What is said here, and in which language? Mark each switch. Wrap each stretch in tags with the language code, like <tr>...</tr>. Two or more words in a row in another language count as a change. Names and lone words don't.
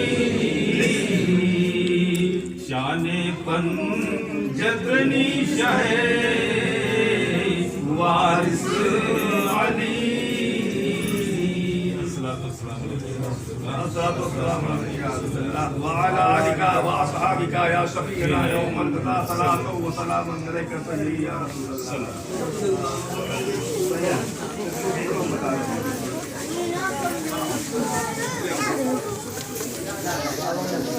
<ur>شانِ پنجتنی شہِ وارث علی</ur> <ar>الصلاة والسلام وعلى آلك وأصحابك يا شفيعنا يومًا تدا صلاة وسلام عليك سيدي يا رسول الله.</ar>